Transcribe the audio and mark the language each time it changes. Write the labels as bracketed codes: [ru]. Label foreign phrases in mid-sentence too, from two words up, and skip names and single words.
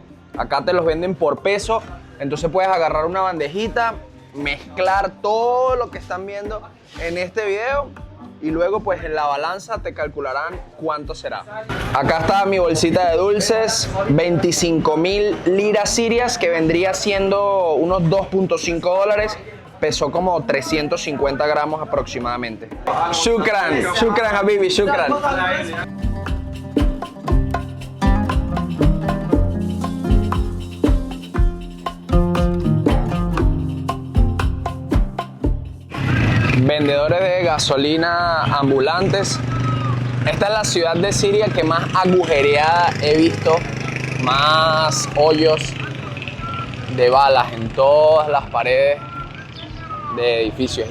[es] Acá te los venden por peso, entonces puedes agarrar una bandejita, mezclar todo lo que están viendo en este video y luego pues en la balanza te calcularán cuánto será. Acá está mi bolsita de dulces, 25.000 liras sirias, que vendría siendo unos 2.5 dólares. Pesó como 350 gramos aproximadamente. [ar] شكرا، شكرا حبيبي، شكرا. [es] Vendedores de gasolina ambulantes. Esta es la ciudad de Siria que más agujereada he visto, más hoyos de balas en todas las paredes de edificios.